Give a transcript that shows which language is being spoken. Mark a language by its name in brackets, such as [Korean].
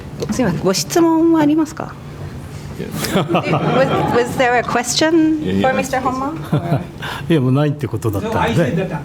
[Japanese] すみません、ご質問はありますか？ [English] Was there a question for Mr. Honma? [Japanese] いやもうないってことだったので。